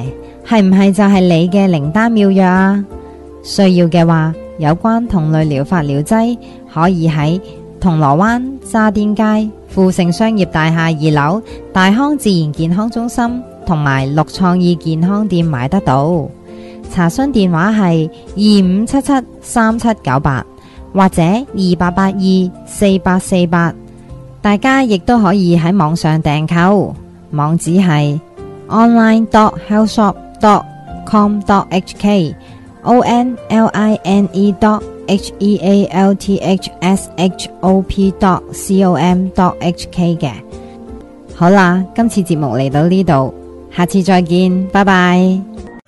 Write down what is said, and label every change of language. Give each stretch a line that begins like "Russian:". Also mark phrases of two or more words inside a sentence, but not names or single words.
Cantonese: 係唔係就係你嘅靈丹妙藥啊？需要嘅話，有關同類療法療劑可以喺銅鑼灣渣甸街富盛商業大廈2樓大康自然健康中心同埋綠創意健康店買得到。查詢電話係25773798或者28824848。大家亦都可以喺網上訂購，網址係 online.healthshop.com.hk online.healthshop.com.hk healthshop.com.hk 嘅。好啦，今次節目嚟到呢度，下次再見，拜拜。